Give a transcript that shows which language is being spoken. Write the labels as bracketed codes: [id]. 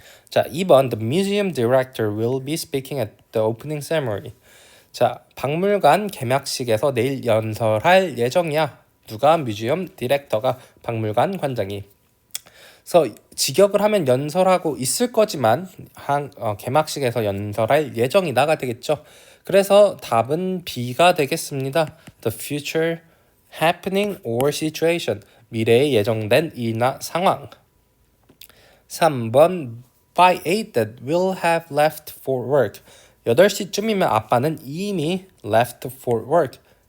[ko] 자, 2번 [en] The museum director will be speaking at the opening ceremony. [ko] 자, 박물관 개막식에서 내일 연설할 예정이야. 누가? 뮤지엄 디렉터가, 박물관 관장이. 그래서 직역을 하면 연설하고 있을 거지만 개막식에서 연설할 예정이다가 되겠죠. 그래서 답은 B가 되겠습니다. [en] The future happening or situation. [ko] 미래에 예정된 일이나 상황. [en] 3번 By 8 that will have left for work. [ko] 8시쯤이면 아빠는 이미 [en] left for work.